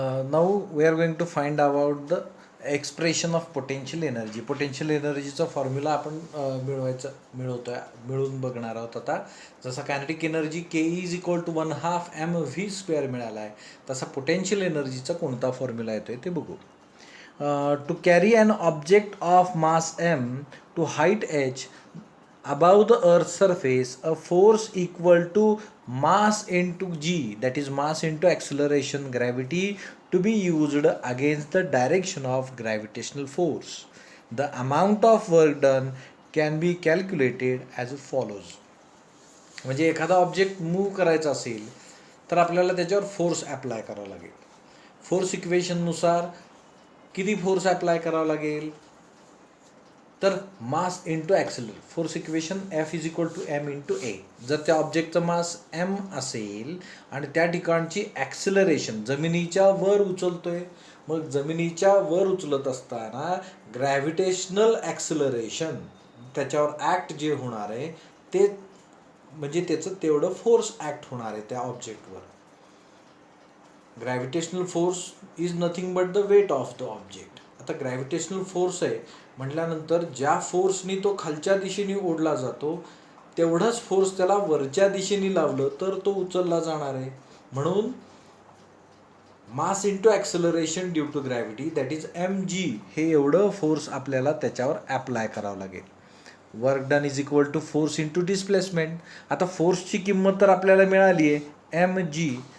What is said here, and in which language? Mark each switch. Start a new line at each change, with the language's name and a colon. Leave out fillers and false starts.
English: Now we are going to find about the expression of potential energy.
Marathi: Potential एनर्जीचा formula आपण मिळवून बघणार आहोत आता. जसा kinetic energy
English: K is equal to
Marathi: 1/2 mv² मिळाला आहे, तसा पोटेन्शियल एनर्जीचा कोणता फॉर्म्युला येतोय ते बघू.
English: To carry an object of mass m to height h above the earth's surface, a force equal to mass into g, that is mass into acceleration gravity, to be used against the direction of gravitational force. The amount of work done can be calculated as follows.
Marathi: म्हणजे एखादा object move करायचा असेल तर आपल्याला त्याच्यावर force apply करावा लागेल. Force इक्वेशननुसार किती फोर्स अप्लाय करावा लागेल तर mass into ॲक्सिलर.
English: Force equation F is equal to M into A.
Marathi: जर त्या ऑब्जेक्टचा मास एम असेल आणि त्या ठिकाणची ॲक्सिलरेशन जमिनीच्या वर उचलतोय, मग जमिनीच्या वर उचलत असताना ग्रॅव्हिटेशनल ॲक्सिलरेशन त्याच्यावर ॲक्ट जे होणार आहे ते म्हणजे त्याचं तेवढं फोर्स ॲक्ट होणार आहे त्या ऑब्जेक्टवर.
English: Gravitational force is nothing but the weight of the object.
Marathi: आता ग्रॅव्हिटेशनल फोर्स आहे म्हटल्यानंतर ज्या फोर्सनी तो खालच्या दिशेने ओढला जातो तेवढाच फोर्स त्याला वरच्या दिशेने लावलं तर तो उचलला जाणार आहे. म्हणून
English: mass into acceleration due to gravity, that is mg,
Marathi: हे एवढं फोर्स आपल्याला त्याच्यावर ॲप्लाय करावं लागेल.
English: Work done is equal to force into displacement.
Marathi: आता फोर्सची किंमत तर आपल्याला मिळाली आहे mg.